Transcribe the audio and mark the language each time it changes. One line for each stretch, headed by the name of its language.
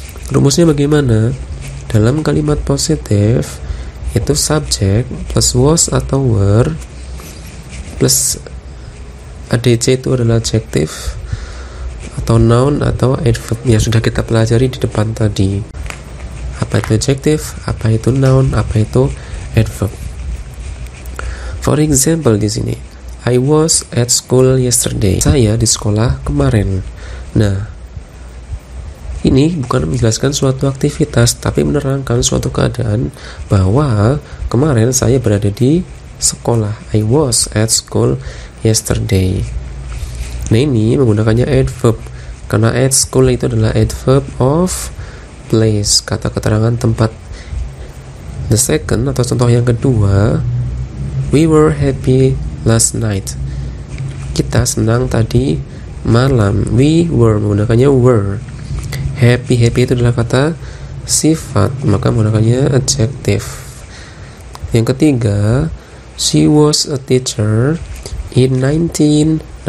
Indonesian: Rumusnya bagaimana? Dalam kalimat positif itu subjek plus was atau were plus adjective itu adalah adjektif atau noun atau adverb yang sudah kita pelajari di depan tadi. Apa itu adjektif, apa itu noun, apa itu adverb.
English: For example
Indonesian: di sini,
English: I was at school yesterday.
Indonesian: Saya di sekolah kemarin. Nah, ini bukan menjelaskan suatu aktivitas, tapi menerangkan suatu keadaan bahwa kemarin saya berada di sekolah.
English: I was at school yesterday.
Indonesian: Nah, ini menggunakannya adverb, karena at school itu adalah
English: adverb of place,
Indonesian: kata keterangan tempat.
English: The second
Indonesian: atau contoh yang kedua,
English: we were happy last night.
Indonesian: Kita senang tadi malam.
English: We were
Indonesian: menggunakannya
English: were.
Indonesian: Happy itu adalah kata sifat, maka menggunakannya adjective. Yang ketiga,
English: she was a teacher in 1994.